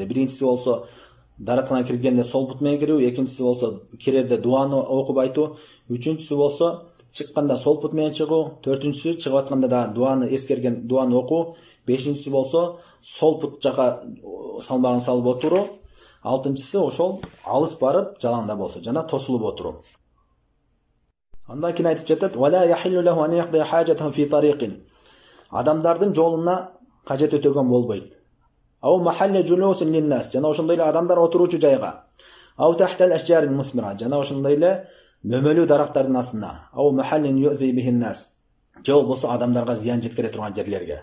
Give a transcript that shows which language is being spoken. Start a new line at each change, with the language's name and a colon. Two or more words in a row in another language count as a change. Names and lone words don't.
Kyrgyz: Биринчиси болсо даратына киргенде сол бут менен кирүү, экинчиси болсо кирерде дуаны окуп айтуу, үчүнчүсү болсо чыкканда сол бут менен чыгуу, төртүнчүсү чыгып атканда да дуаны эскерген дуаны окуу, бешинчиси болсо сол бут жака салмагын салып отуруу, алтынчысы ошол алыс барып жалаңда болсо жана тосулуп отуруу. Андан кийин айтып жатат:
Arabic: "ولا يحل له أن يقضي حاجته في طريق."
Kyrgyz: Адамдардын жолуна кажет өтөгөн болбойт.
Arabic: أو محل جلوس للناس,
Kyrgyz: жана ошондой эле адамдар отуруучу жайга.
Arabic: أو تحت الأشجار المثمرة,
Kyrgyz: жана ошондой эле мөмөлүү дарактардын астына.
Arabic: أو محل يؤذي به الناس,
Kyrgyz: же болбосо адамдарга зыян жеткире турган жерлерге.